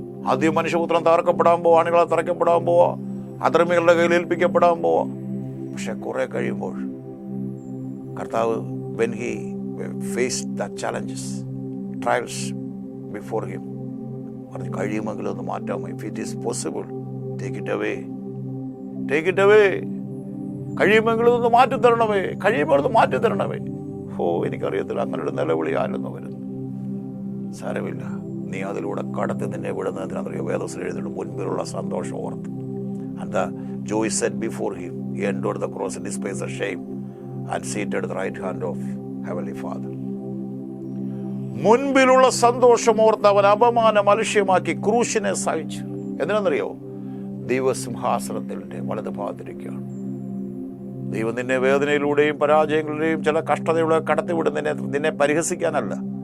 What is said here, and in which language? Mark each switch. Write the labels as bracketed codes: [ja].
[ml] ആദ്യം മനുഷ്യപുത്രം തകർക്കപ്പെടാൻ പോവാ, അണികളെ തറയ്ക്കപ്പെടാൻ പോവാ, അധർമ്മികളുടെ കയ്യിൽ ഏൽപ്പിക്കപ്പെടാൻ പോവാ. പക്ഷെ കുറെ കഴിയുമ്പോൾ കർത്താവ്, [en] when he faced the challenges, trials before him, [ml] പറഞ്ഞു കഴിയുമെങ്കിലും ഒന്ന് മാറ്റാമോ? [en] if it is possible, take it away, take it away. [ml] കഴിയുമെങ്കിലും ഒന്ന് മാറ്റിത്തരണമേ, കഴിയുമ്പോൾ ഒന്ന് മാറ്റിത്തരണമേ. എനിക്കറിയത്തില്ല അങ്ങനെ ഒരു നിലവിളി ആരെന്ന് വരുന്നു. സാരമില്ല, നീ അതിലൂടെ കടത്തി നിന്നെ വിടുന്നതിനറിയോ? വേദത്തിൽ എഴുതിയിട്ട് മുൻപിലുള്ള സന്തോഷം ഓർത്ത്. [en] And the joy set before him, he endured the cross and despised the shame, and seated at the right hand of Heavenly Father. [ml] മുൻപിലുള്ള സന്തോഷം ഓർത്ത് അവൻ അപമാനം അലക്ഷ്യമാക്കി ക്രൂശിനെ സഹിച്ചു. എന്തിനാണെന്നറിയോ? ദൈവസിംഹാസനത്തിന്റെ വലത് ഭാഗത്തിരിക്കുകയാണ്. ദൈവം നിന്നെ വേദനയിലൂടെയും പരാജയങ്ങളിലൂടെയും ചില കഷ്ടതയുടെ കടത്തിവിടും. നിന്നെ പരിഹസിക്കാനല്ല.